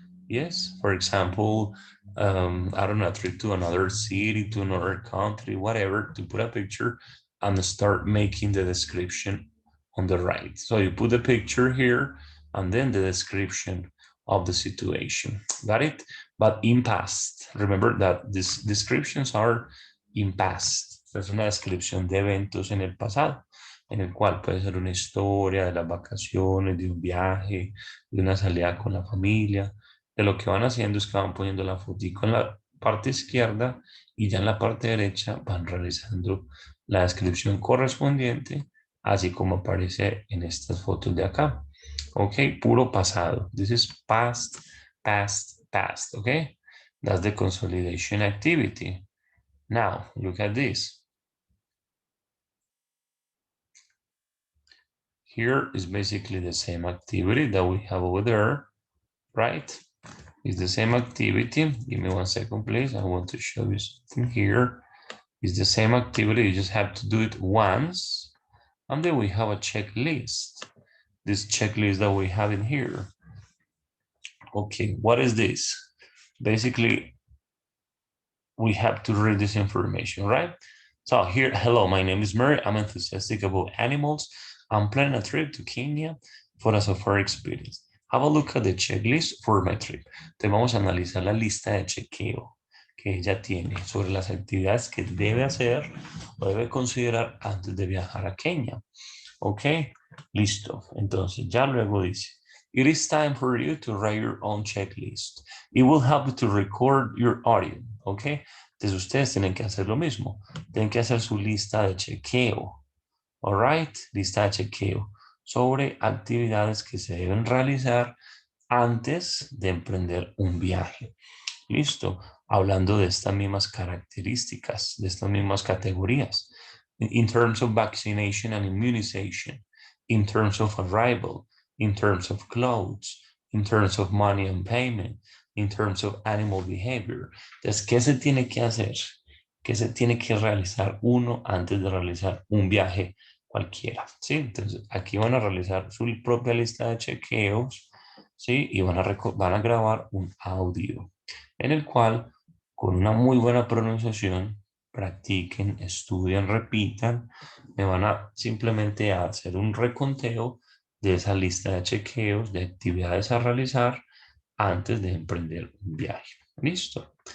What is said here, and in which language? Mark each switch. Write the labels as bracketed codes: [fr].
[en] Yes, for example, I don't know, a trip to another city, to another country, whatever, to put a picture and start making the description on the right. So you put the picture here and then the description of the situation. Got it? But in past. Remember that these descriptions are in past. [es] Es una descripción de eventos en el pasado, en el cual puede ser una historia de las vacaciones, de un viaje, de una salida con la familia. De lo que van haciendo es que van poniendo la fotico en la parte izquierda y ya en la parte derecha van realizando la descripción correspondiente, así como aparece en estas fotos de acá. [en] Ok, [es] puro pasado. [en] This is past, past, past. Okay, that's the consolidation activity. Now, look at this. Here is basically the same activity that we have over there, right? It's the same activity. Give me 1 second, please. I want to show you something here. It's the same activity. You just have to do it once. And then we have a checklist. This checklist that we have in here. Okay, what is this? Basically, we have to read this information, right? So here, hello, my name is Mary. I'm enthusiastic about animals. I'm planning a trip to Kenya for a safari experience. Have a look at the checklist for my trip. [es] Entonces vamos a analizar la lista de chequeo que ella tiene sobre las actividades que debe hacer o debe considerar antes de viajar a Kenia. Ok, listo. Entonces ya luego dice, [en] it is time for you to write your own checklist. It will help you to record your audio. [es] Ok, entonces ustedes tienen que hacer lo mismo. Tienen que hacer su lista de chequeo. [en] All right, [es] lista de chequeo sobre actividades que se deben realizar antes de emprender un viaje. Listo, hablando de estas mismas características, de estas mismas categorías. [en] In terms of vaccination and immunization, in terms of arrival, in terms of clothes, in terms of money and payment, in terms of animal behavior. [es] Entonces, ¿qué se tiene que hacer? ¿Qué se tiene que realizar uno antes de realizar un viaje cualquiera? ¿Sí? Entonces, aquí van a realizar su propia lista de chequeos, ¿sí? Y van a grabar un audio en el cual, con una muy buena pronunciación, practiquen, estudien, repitan, me van a simplemente hacer un reconteo de esa lista de chequeos, de actividades a realizar antes de emprender un viaje. ¿Listo?